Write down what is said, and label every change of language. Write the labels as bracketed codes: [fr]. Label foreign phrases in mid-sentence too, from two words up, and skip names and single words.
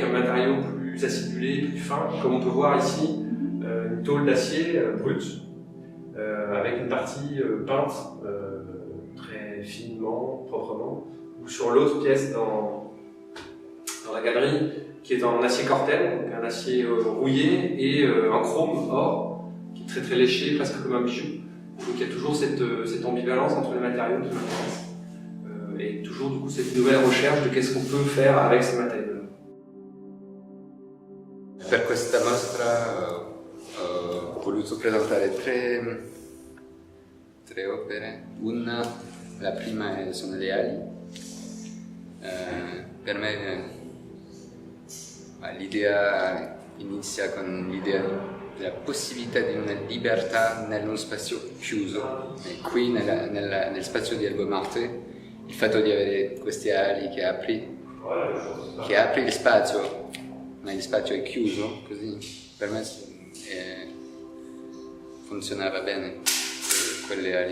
[fr] un matériau plus acidulé, plus fin, comme on peut voir ici, une tôle d'acier brute, avec une partie peinte très finement, proprement, ou sur l'autre pièce dans la galerie, qui est en acier corten, donc un acier rouillé, et un chrome or, qui est très très léché, presque comme un bijou. Donc il y a toujours cette ambivalence entre les matériaux qui m'intéressent, et toujours du coup cette nouvelle recherche de qu'est-ce qu'on peut faire avec ces matériaux-là. [it] Per questa mostra ho voluto presentare tre opere. La prima sono le ali. Per me l'idea inizia con l'idea della possibilità di una libertà nello spazio chiuso, e qui nel spazio di AlbumArte il fatto di avere queste ali che apri il spazio, ma il spazio è chiuso, così per me funzionava bene quelle ali.